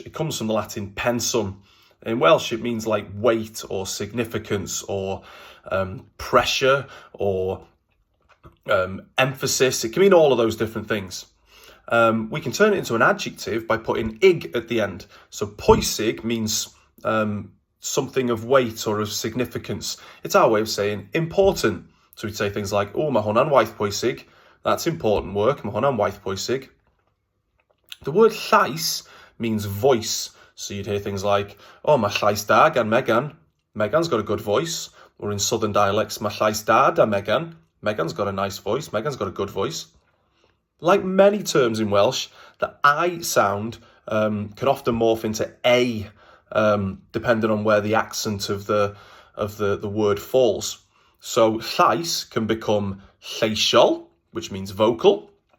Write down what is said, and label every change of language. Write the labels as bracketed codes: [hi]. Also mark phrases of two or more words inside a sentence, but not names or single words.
[en] It comes from the Latin pensum. In Welsh, it means like weight or significance or pressure or emphasis. It can mean all of those different things. We can turn it into an adjective by putting ig at the end. So pwysig means something of weight or of significance. It's our way of saying important. So we'd say things like, [cy] oh, ma hwnna'n waith pwysig. [en] That's important work. [cy] Ma hwnna'n waith pwysig. [en] The word llais means voice. So you'd hear things like, [cy] oh, ma llais da gan Megan. [en] Megan's got a good voice. Or in southern dialects, [cy] ma llais da da Megan. [en] Megan's got a nice voice. Megan's got a good voice. Like many terms in Welsh, the I sound can often morph into A, depending on where the accent of the word falls. So llais can become lleisiol, which means vocal.